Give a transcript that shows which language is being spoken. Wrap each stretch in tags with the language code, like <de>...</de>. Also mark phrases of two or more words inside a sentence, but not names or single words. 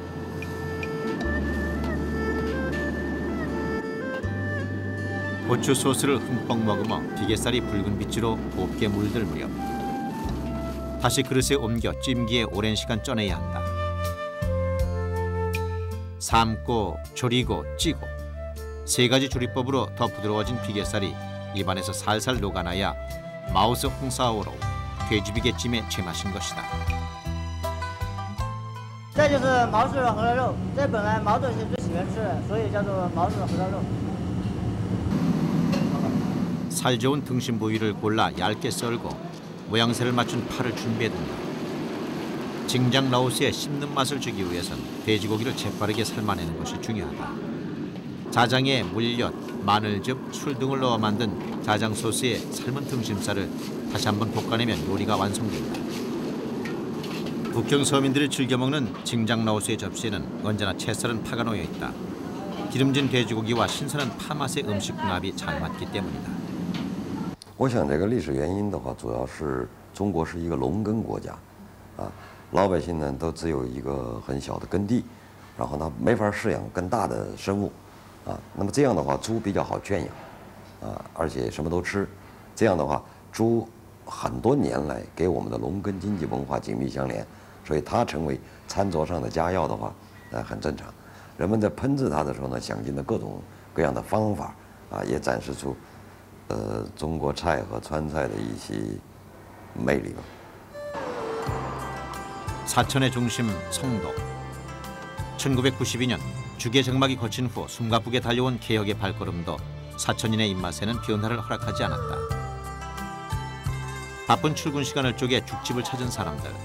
<ko>고추 소스를 흠뻑 머금어 비계살이 붉은 빛으로 곱게 물들 무렵 다시 그릇에 옮겨 찜기에 오랜 시간 쪄내야 한다. 삶고, 졸이고, 찌고 3가지 조리법으로 더 부드러워진 비계살이 입안에서 살살 녹아나야 마오스 홍사오로 돼지비계찜의 제맛인 것이다.</ko> <zh>这就是毛氏河肉肉，这本来毛主席最喜欢吃的，所以叫做毛氏河肉肉。</zh> <ko>살 좋은 등심 부위를 골라 얇게 썰고 모양새를 맞춘 파를 준비해둔다. 징장 라오스에 씹는 맛을 주기 위해선 돼지고기를 재빠르게 삶아내는 것이 중요하다. 자장에 물엿, 마늘즙, 술 등을 넣어 만든 자장 소스에 삶은 등심살을 다시 한번 볶아내면 요리가 완성된다. 북경 서민들이 즐겨 먹는 징장 라오스의 접시에는 언제나 채 썰은 파가 놓여 있다. 기름진 돼지고기와 신선한 파 맛의 음식 궁합이 잘 맞기 때문이다.</ko> <zh>我想这个历史原因的话，主要是中国是一个农耕国家，老百姓呢都只有一个很小的耕地，然后呢没法饲养更大的生物，那么这样的话猪比较好圈养，而且什么都吃，这样的话猪很多年来给我们的农耕经济文化紧密相连，所以它成为餐桌上的佳肴的话，很正常。人们在烹制它的时候呢，想尽了各种各样的方法，也展示出。中国菜和川菜的一些魅力吧。</zh> <ko>사천의 중심 성도. 1992년 주계 장막이 거친 후 숨가쁘게 달려온 개혁의 발걸음도 사천인의 입맛에는 변화를 허락하지 않았다. 바쁜 출근 시간을 쪼개 죽집을 찾은 사람들.</ko>